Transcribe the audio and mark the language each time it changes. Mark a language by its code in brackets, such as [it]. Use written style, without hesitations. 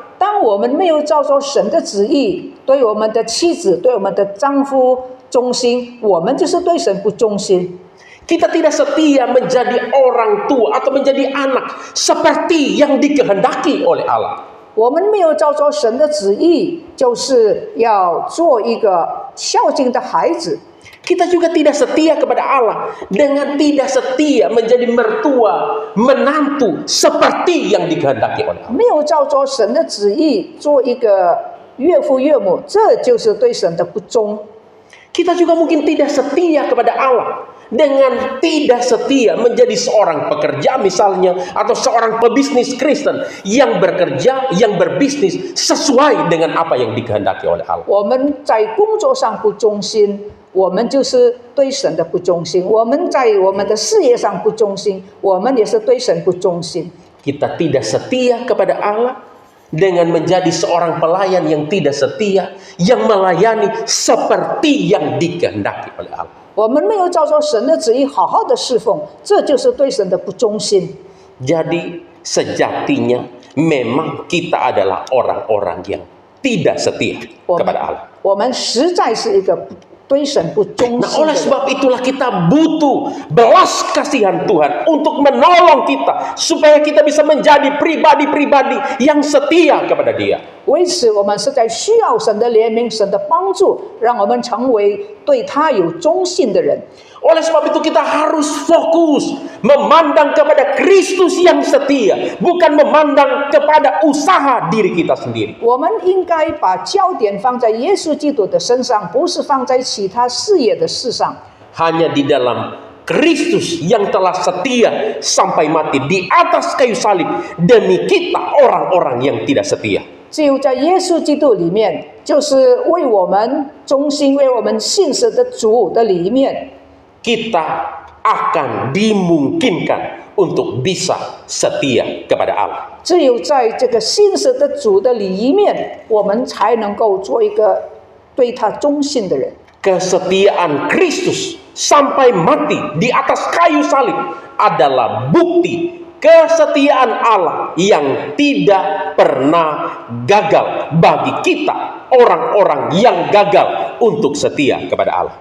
[zh] 当我们没有照着神的旨意，对我们的妻子、对我们的丈夫忠心，我们就是对神不忠心。 [id] Kita tidak setia menjadi orang tua atau menjadi anak seperti yang dikehendaki oleh Allah. [zh] 我们没有照着神的旨意，就是要做一个孝敬的孩子。 [id] Kita juga tidak setia kepada Allah dengan tidak setia menjadi mertua, menantu seperti yang dikehendaki oleh Allah. [zh] 没有照着神的旨意做一个岳父岳母，这就是对神的不忠。 [id] Kita juga mungkin tidak setia kepada Allah dengan tidak setia menjadi seorang pekerja misalnya atau seorang pebisnis Kristen yang bekerja, yang berbisnis sesuai dengan apa yang dikehendaki oleh Allah. [zh] 我们在工作上不忠心，我们就是对神的不忠心；我们在我们的事业上不忠心，我们也是对神不忠心。 [id] Kita tidak setia kepada Allah dengan menjadi seorang pelayan yang tidak setia, yang melayani seperti yang dikehendaki oleh Allah. [zh] 我们没有照着神的旨意好好的侍奉，这就是对神的不忠心。 [id] Jadi sejatinya memang kita adalah orang-orang yang tidak setia [zh] 我们 [id] kepada Allah. [zh] 我们实在是一个对神不忠 [id] Nah, [zh] 心 [id] oleh [zh] 的人。 [id] sebab itulah kita butuh belas kasihan Tuhan untuk menolong kita supaya kita bisa menjadi pribadi-pribadi yang setia kepada Dia. [zh] 为此，我们实在需要神的怜悯、神的帮助，让我们成为对他有忠心的人。 [id] Oleh sebab itu kita harus fokus memandang kepada Kristus yang setia, bukan memandang kepada usaha diri kita sendiri. [zh] 我们应该把焦点放在耶稣基督的身上，不是放在其他事业的事上。 [id] Hanya di dalam Kristus yang telah setia sampai mati di atas kayu salib demi kita orang-orang yang tidak setia. [zh] 只有在耶稣基督里面，就是为我们忠心、为我们信实的主的里面， [id] Kita akan dimungkinkan untuk bisa setia kepada Allah. [zh] 只有在这个信实的主的里面，我们才能够做一个对他忠心的人。 [id] Kesetiaan Kristus sampai mati di atas kayu salib adalah bukti kesetiaan Allah yang tidak pernah gagal bagi kita orang-orang yang gagal untuk setia kepada Allah.